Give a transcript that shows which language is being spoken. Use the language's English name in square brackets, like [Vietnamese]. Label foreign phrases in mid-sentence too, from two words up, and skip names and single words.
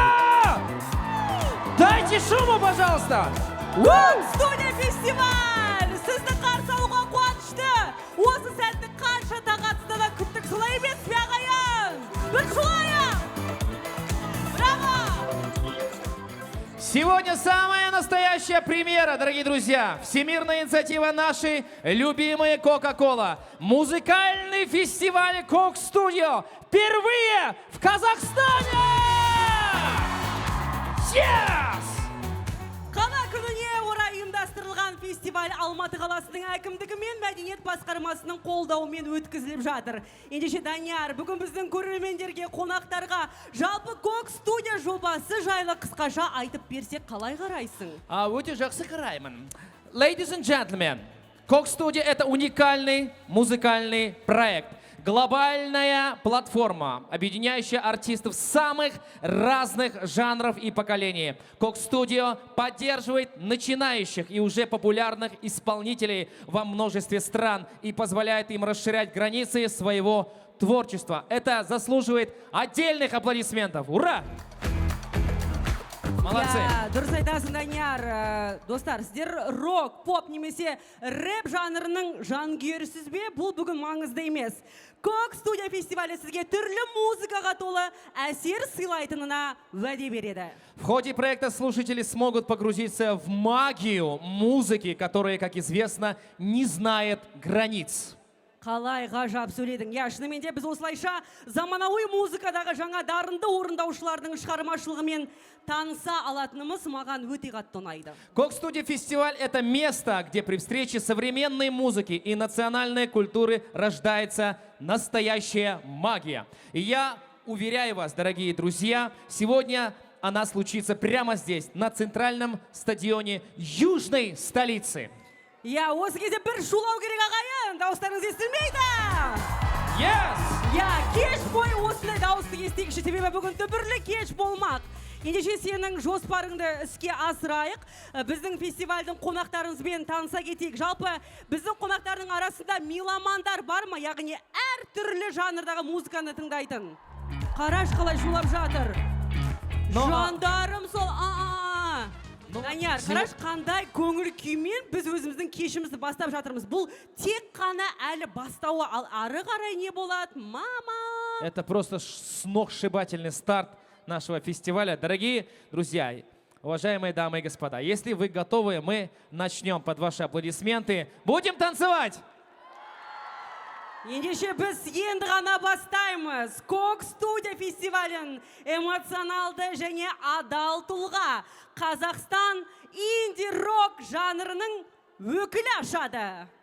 [Russian] Дайте шуму, пожалуйста! Студия фестиваль! [Kazakh] Сізді қарсы алуға қуанышты! Осы сәтті қанша тағатсында да күттік, солай емес пе ағайын! Бір шулайық! Браво! [Russian] Сегодня самая настоящая премьера, дорогие друзья. Всемирная инициатива нашей любимой Coca-Cola. Музыкальный фестиваль Coke Studio. Впервые в Казахстане! Yes! [Kazakh] Қала күніне орай ұйымдастырылған фестиваль Алматы қаласының әкімдігі мен мәдениет басқармасының қолдауымен өткізіліп жатыр. Ендеше Данияр, бүгін біздің көрермендерге, қонақтарға жалпы Coke Studio жобасы жайлы қысқаша айтып берсек қалай қарайсың? Өте жақсы қараймын. [English] Ladies and gentlemen, Coke Studio — [Russian] это уникальный музыкальный проект. Глобальная платформа, объединяющая артистов самых разных жанров и поколений. Coke Studio поддерживает начинающих и уже популярных исполнителей во множестве стран и позволяет им расширять границы своего творчества. Это заслуживает отдельных аплодисментов. Ура! Молодцы! [Kazakh] Дұрыс айтасың, Данияр. Достар, сіздер рок, поп немесе рэп жанрының жанкүйерісіз бе? Бұл бүгін маңызды емес. Coke Studio фестивалі сізге түрлі музыкаға толы әсер сыйлайтынына уәде береді. [Russian] В ходе проекта слушатели смогут погрузиться в магию музыки, которая, как известно, не знает границ. [Kazakh] Қалай ғажап сөйледің. Шынымен де біз осылайша заманауи музыкадағы жаңа дарынды орындаушылардың шығармашылығымен таныса алатынымыз маған өте қатты ұнайды. [Russian] Coke Studio фестиваль — это место, где при встрече современной музыки и национальной культуры рождается настоящая магия. И я уверяю вас, дорогие друзья, сегодня она случится прямо здесь, на центральном стадионе южной столицы. [Kazakh] Осы кезде бір шулау керек ағайын, дауыстарыңыз естілмейді. Yes! Кеш бойы осындай дауысты естейікші, себебі бүгін түбірлі кеш болмақ. Ендеше сенің жоспарыңды іске асырайық. Біздің фестивальдің қонақтарыңызбен таныса кетейік. Жалпы біздің қонақтардың арасында меломандар бар ма? Яғни әр түрлі жанрдағы музыканы тыңдайтын. Қараш қалай шулап жатыр. Жандарым сол. Данияр, қараш қандай көңіл күймен біз өзіміздің кешімізді бастап жатырмыз. Бұл тек қана әлі бастауы, ал ары қарай не болады? Мама! [Russian] Это просто сногсшибательный старт нашего фестиваля. Дорогие друзья, уважаемые дамы и господа, если вы готовы, мы начнем под ваши аплодисменты. Будем танцевать! [Kazakh] Ендеше біз енді ғана бастаймыз. Coke Studio фестивалін эмоционалды және адал тұлға Қазақстан инди-рок жанрының өкілі ашады.